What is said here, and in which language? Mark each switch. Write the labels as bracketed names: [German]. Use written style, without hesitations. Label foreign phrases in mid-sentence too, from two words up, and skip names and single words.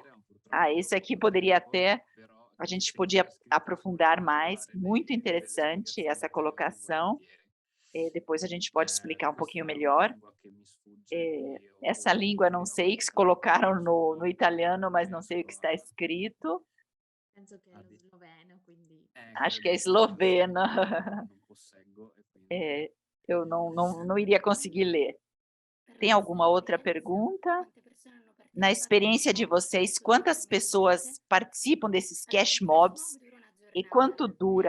[Portuguese] Esse aqui poderia até, a gente podia aprofundar mais, muito interessante essa colocação. Depois a gente pode explicar um pouquinho melhor. Essa língua, não sei, que se colocaram no italiano, mas não sei o que está escrito. [Italian] Penso che è lo sloveno, quindi [Portuguese] Acho que é eslovena. Eu não iria conseguir ler. Tem alguma outra pergunta? Na experiência de vocês, quantas pessoas participam desses [English] cash mobs [Portuguese] e quanto dura?